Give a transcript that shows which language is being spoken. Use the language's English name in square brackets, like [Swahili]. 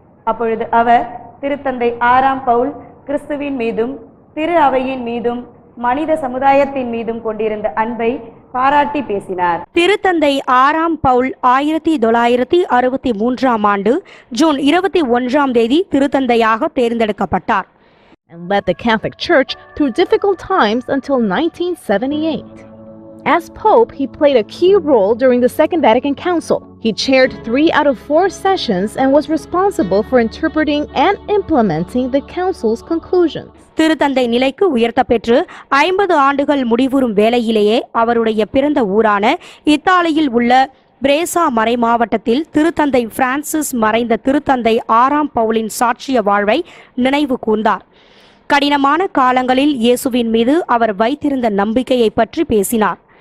[Tamil] அப்பொழுது அவர் திருத்தந்தை 6ஆம் பவுல் கிறிஸ்துவின் மீதும் திரு அவையின் மீதும் மனித சமுதாயத்தின் மீதும் கொண்டிருந்த அன்பை பாராட்டி பேசினார். திருத்தந்தை 6ஆம் பவுல் 1963ஆம் ஆண்டு ஜூன் 21ஆம் தேதி திருத்தந்தையாக தேர்ந்தெடுக்கப்பட்டார். [English] And led the Catholic Church through difficult times until 1978. As Pope, he played a key role during the Second Vatican Council. He chaired 3 out of 4 sessions and was responsible for interpreting and implementing the Council's conclusions. [Tamil] திருத்தந்தை நிலைக்கு உயர்த்த பெற்று 50 ஆண்டுகள் முடிவுறும் வேளையிலேயே அவருடைய பிறந்த ஊரான இத்தாலியில் உள்ள பிரேசா மறை மாவட்டத்தில் திருத்தந்தை பிரான்சிஸ் மறைந்த திருத்தந்தை 6ஆம் பவுலின் சாட்சிய வாழ்வை நினைவு கூர்ந்தார். கடினமான காலங்களில் இயேசுவின் மீது அவர் வைத்திருந்த நம்பிக்கையை பற்றி பேசினார்.